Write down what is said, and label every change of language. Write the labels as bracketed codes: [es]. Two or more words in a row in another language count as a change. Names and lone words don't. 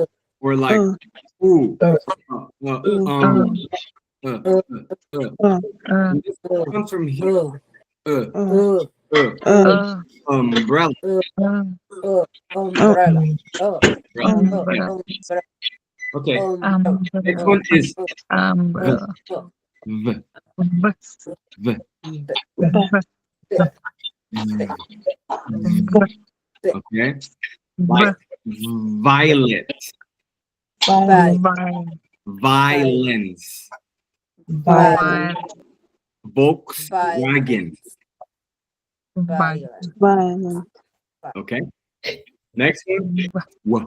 [en] or like ooh. This comes from here. Umbrella. Umbrella, umbrella, Okay. Next umbrella, one is umbrella, v. v, V. v, Okay. v, Like violet. vine, Violence. vine, Volkswagen. vine, violent, Okay. Next one. Wa.